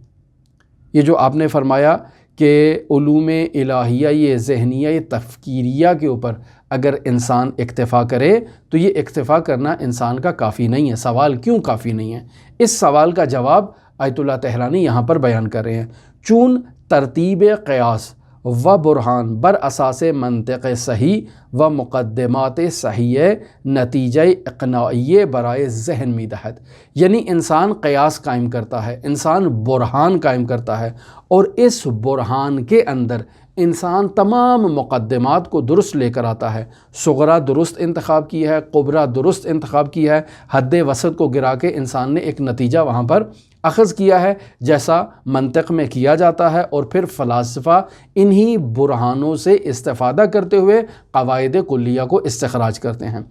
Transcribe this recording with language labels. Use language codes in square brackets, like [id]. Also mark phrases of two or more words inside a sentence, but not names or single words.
[ur] یہ جو آپ نے فرمایا کہ علوم الہیہ، یہ ذہنیہ، یہ تفکیریہ کے اوپر اگر انسان اکتفا کرے تو یہ اکتفا کرنا انسان کا کافی نہیں ہے۔ سوال کیوں کافی نہیں ہے؟ اس سوال کا جواب آیت اللہ طحرانی یہاں پر بیان کر رہے ہیں، [fa] چون ترتیب قیاس و برہان بر اساس منطق صحیح و مقدمات صحیح نتیجہ اقناعی برائے ذہن می دہد، [ur] یعنی انسان قیاس قائم کرتا ہے، انسان برہان قائم کرتا ہے، اور اس برہان کے اندر انسان تمام مقدمات کو درست لے کر آتا ہے، صغرا درست انتخاب کی ہے، کبرا درست انتخاب کی ہے، حد وسط کو گرا کے انسان نے ایک نتیجہ وہاں پر اخذ کیا ہے جیسا منطق میں کیا جاتا ہے، اور پھر فلاسفہ انہی برہانوں سے استفادہ کرتے ہوئے قواعد کلیہ کو استخراج کرتے ہیں۔